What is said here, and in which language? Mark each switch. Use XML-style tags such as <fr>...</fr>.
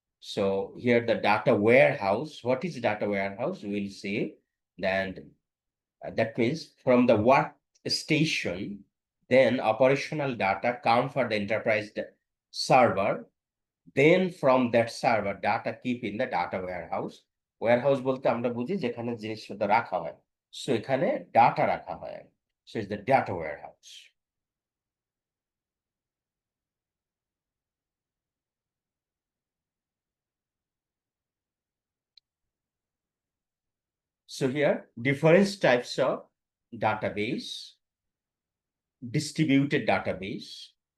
<en>So here the data warehouse. What is data warehouse? We'll see. Then that means from the workstation, then operational data come for the enterprise server. Then from that server, data keep in the data warehouse.</en> <bn>Warehouse বলতে আমরা বুঝি যেখানে জিনিসপত্র রাখা হয়। So এখানে data রাখা হয়।</bn> <en>So it's the data warehouse. So here, different types of database, distributed database.</en>